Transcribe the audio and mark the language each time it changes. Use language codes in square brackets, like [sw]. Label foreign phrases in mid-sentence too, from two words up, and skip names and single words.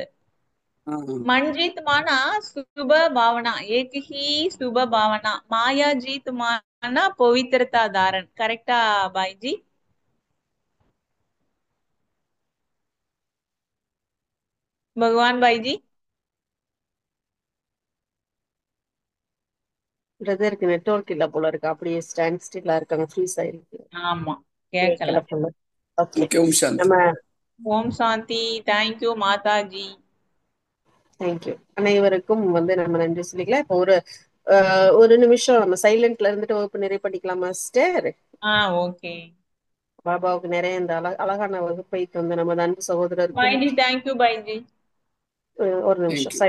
[hi] हाँ हाँ। मंजीत माना शुभ भावना, एक ही शुभ भावना। माया जीत माना पवित्रता धारण। करेक्टा भाई जी? भगवान भाई जी। [ta] பிரதருக்கு நெட்வொர்க் இல்ல போல இருக்கு, அப்படியே [en] stand still [ta] இருக்காங்க, ஃப்ரீஸ் ஆயிருக்கு, ஆமா, கேட்கல। கேட்கல போல. ஓகே, [hi] ओके, ओम शांति। [ta] நம்ம [hi] ओम शांति। [ta] தேங்க்யூ மாதாஜி। தேங்க்யூ அனைவருக்கும் வந்து நம்ம நன்றி சொல்லிக்கலாம். இப்போ ஒரு நிமிஷம் நம்ம சைலண்ட்ல இருந்துட்டு வகுப்பு நிறைவு பண்ணிக்கலாமா சிஸ்டர்? ஓகே பாபாவுக்கு நிறைய இந்த அழகான வகுப்பை தந்த நமது அன்பு भाई சகோதரருக்கும் [hi] जी, [en] thank you [hi] भाई जी। [ta] ஒரு [en] थैंक [ta] நிமிஷம் [en] यू।